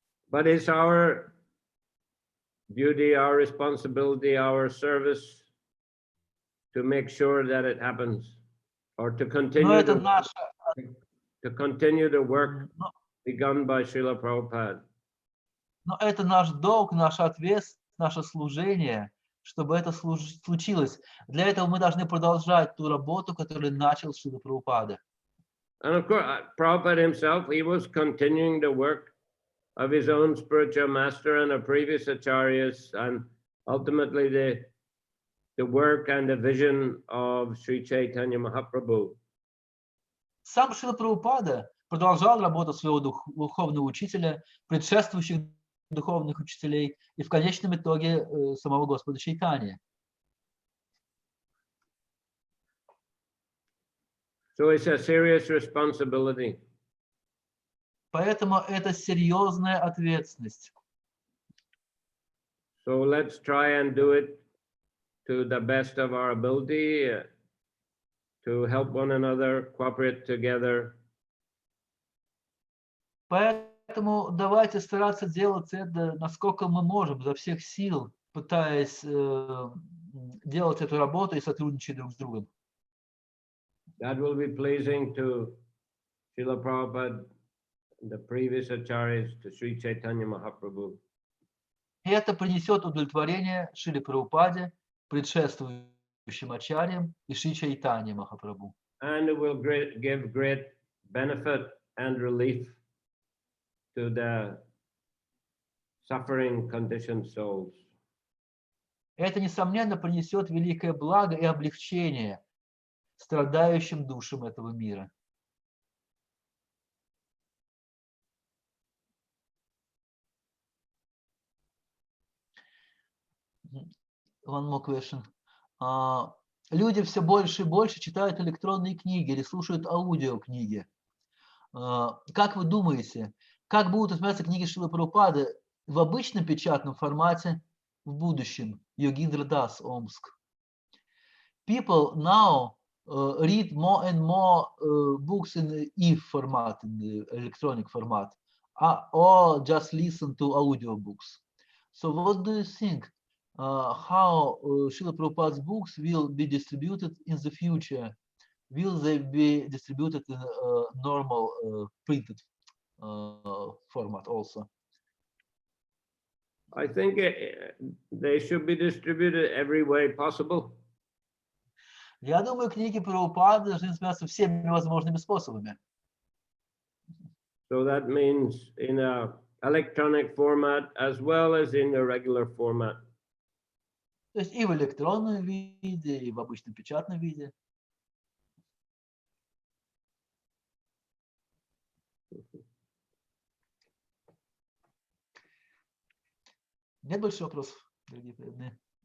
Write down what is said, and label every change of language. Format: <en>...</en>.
<en>But it's our duty, our responsibility, our service to make sure that it happens. or to</en> <ru>Но</ru> <en>continue</en> <ru>это наша,</ru> <en>the work begun by Srila Prabhupada.</en> <ru>но это наш долг, наша ответственность, наше служение, чтобы это случилось. Для этого мы должны продолжать ту работу, которую начал Шрила Прабхупада.</ru> <en>And of course, Prabhupada himself, he was continuing the work of his own spiritual master and the previous acharyas, and ultimately the work and the vision of Sri Chaitanya Mahaprabhu.</en> <ru>Сам Шрила Прабхупада продолжал работу своего духовного учителя, предшествующих духовных учителей и в конечном итоге самого Господа Чайтаньи.</ru> <en>So it's a serious responsibility.</en> <ru>Поэтому это серьезная ответственность.</ru> <en>So let's try and do it to the best of our ability, to help one another, cooperate together.</en> <ru>Поэтому давайте стараться делать это, насколько мы можем, изо всех сил, пытаясь делать эту работу и сотрудничать друг с другом.</ru> <en>That will be pleasing to Srila Prabhupada, the previous acharyas, to Sri Chaitanya Mahaprabhu.</en> <ru>И это принесет удовлетворение Шриле Прабхупаде, предшествующим ачарьям и Шри Чайтанье Махапрабху.</ru> <en>And it will give great benefit and relief to the suffering conditioned souls.</en> <ru>Это, несомненно, принесет великое благо и облегчение страдающим душам этого мира.</ru> <en>One more question.</en> <ru>Люди все больше и больше читают электронные книги или слушают аудиокниги. Как вы думаете, как будут восприниматься книги Шрилы Прабхупады в обычном печатном формате в будущем? Йогиндра Дас, Омск.</ru> <en>People now read more and more books in e-format, in the electronic format, or just listen to audiobooks. So what do you think? How Srila Prabhupada's books will be distributed in the future? Will they be distributed in a normal printed format also? I think they should be distributed every way possible.</en> <ru>Я думаю, книги Прабхупады должны изменяться всеми возможными способами.</ru> <en>So that means in a electronic format as well as in the regular format.</en> <ru>То есть и в электронном виде, и в обычном печатном виде. Нет больше вопросов, дорогие преданные?</ru>